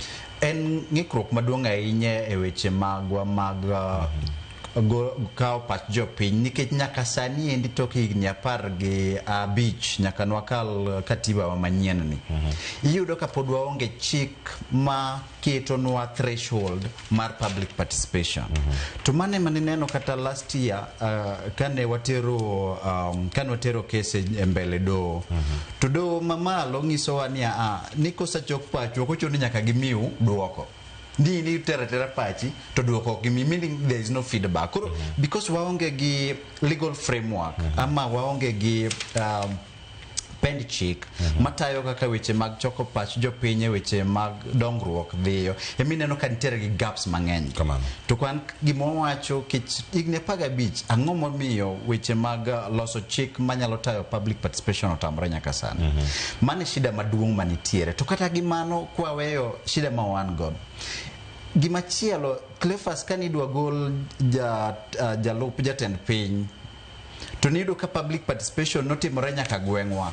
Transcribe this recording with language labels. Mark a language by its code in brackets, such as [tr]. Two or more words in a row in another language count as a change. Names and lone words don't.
[luo] en ng'ikruok maduong' ahinya e weche magwa mag kao pach jopiny nikech nyaka sani endi tok higni 15 nyaka nwakal katiba manyien ni iyudo ka pod waonge chik ma ketonwa threshold mar [en] public participation [luo] to mane neno kata [en] last year [luo] kane watero kese e mbele do to do mamalo ngisowa ni kosachok pacho kochuno nyaka gimiu duoko ni tera pachi to duoko gimi [en] meaning there is no feedback because [luo] waonge gi [en] legal framework [luo] ama waonge gi pend chik matayo kaka weche mag choko pach jopiny weche mag dongruok dhiyo emineno ka nitiere gi gaps mang'eny to kwan gimowacho kich igne 15 ang'o momiyo weche mag loso chik manyalo tayo [en] public participation [luo] otamre nyaka sani mane shida maduong' manitiere to kata gimano kwaweyo shida ma wan god gimachielo Cleophas kanidwa gol jalup jatend piny to niyudo ka [en] public participation [luo] notimore nyaka gweng'wa.